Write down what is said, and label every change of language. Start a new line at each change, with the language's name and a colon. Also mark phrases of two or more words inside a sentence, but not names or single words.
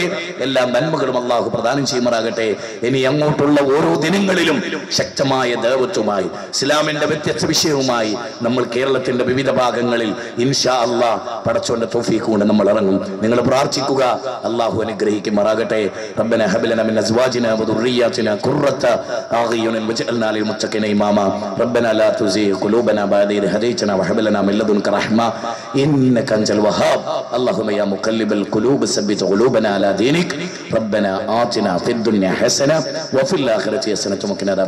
Malayalam: എല്ലാ നന്മകളും അള്ളാഹു പ്രദാനം ചെയ്യുമാറാകട്ടെ. ഇനി അങ്ങോട്ടുള്ള ഓരോ ദിനങ്ങളിലും ശക്തമായ ദഅവത്തുമായി ഇസ്ലാമിന്റെ വ്യത്യസ്ത വിഷയവുമായി നമ്മൾ കേരളത്തിന്റെ വിവിധ ഭാഗങ്ങളിൽ
Arabic: إن شاء الله
Malayalam: പടച്ചോന്റെ തൗഫീഖ് കൊണ്ട് നമ്മൾ ഇറങ്ങും. നിങ്ങൾ പ്രാർത്ഥിക്കുക, അള്ളാഹു അനുഗ്രഹിക്കുമാറാകട്ടെ.
Arabic: ربنا هب لنا من أزواجنا وذرياتنا قرة أعين واجعلنا للمتقين إماما. ربنا لا تزغ قلوبنا بعد إذ هديتنا وهب لنا من لدنك رحمة إنك أنت الوهاب. اللهم يا مقلب القلوب ثبت قلوبنا على دينك. ربنا آتنا في الدنيا حسنة وفي الآخرة حسنة وقنا